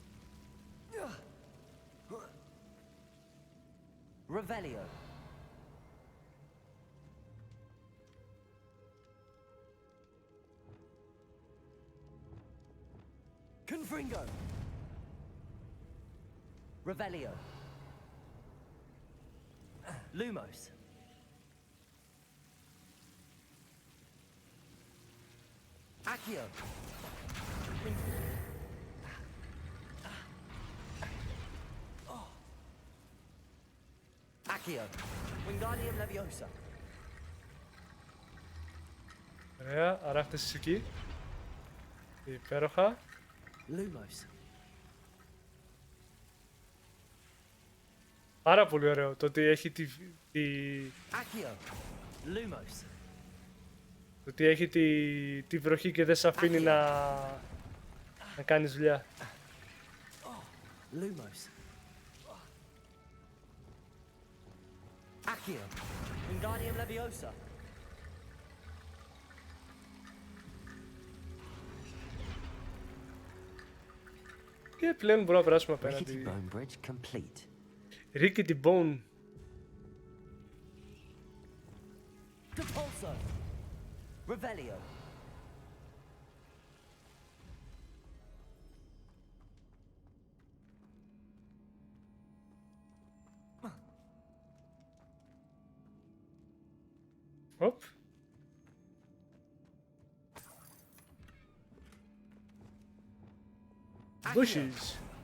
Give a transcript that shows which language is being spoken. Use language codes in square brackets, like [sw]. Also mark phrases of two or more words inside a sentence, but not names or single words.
[el] Revelio. Confringo. Revelio. Lumos. Accio. Accio. Wingardium Leviosa. Ωραία, άρα φτάσεις εκεί. Υπέροχα. Lumos. Πάρα πολύ ωραίο το ότι έχει Accio. Lumos. το ότι έχει τη βροχή και δεν σε αφήνει να κάνεις δουλειά. Lumos. Accio. Wingardium Leviosa. Και πλέον μπορούμε να περάσουμε [en] Rickety [el] απέναντι. [en] bone bridge complete. Rickety Bone. Depulso. Revelio. [el] Οπ. Bushes.